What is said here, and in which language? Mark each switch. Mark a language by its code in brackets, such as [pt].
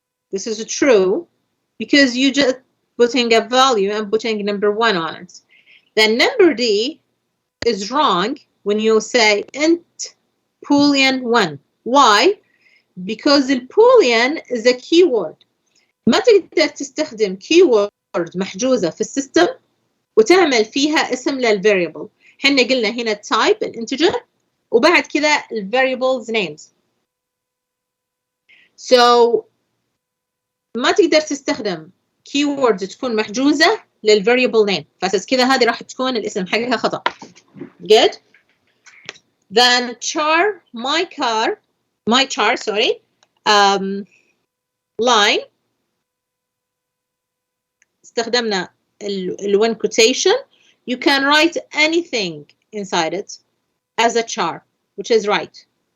[en] This is true because you just putting a value and putting number 1 on it. Then number D is wrong when you say int boolean 1. Why? Because the boolean is a keyword. [ar] ما تقدر تستخدم keyword محجوزة في السيستم وتعمل فيها اسم للفاريبل. احنا قلنا هنا type الانتجر وبعد كذا الفاريبلز names. So ما تقدر تستخدم keyword تكون محجوزة للفاريبل name. فأساس كذا هذه راح تكون الاسم حقها خطأ. [en] Good. Then char my char sorry line [ar] استخدمنا [en] one quotation. You can write anything inside it as a char, which is right.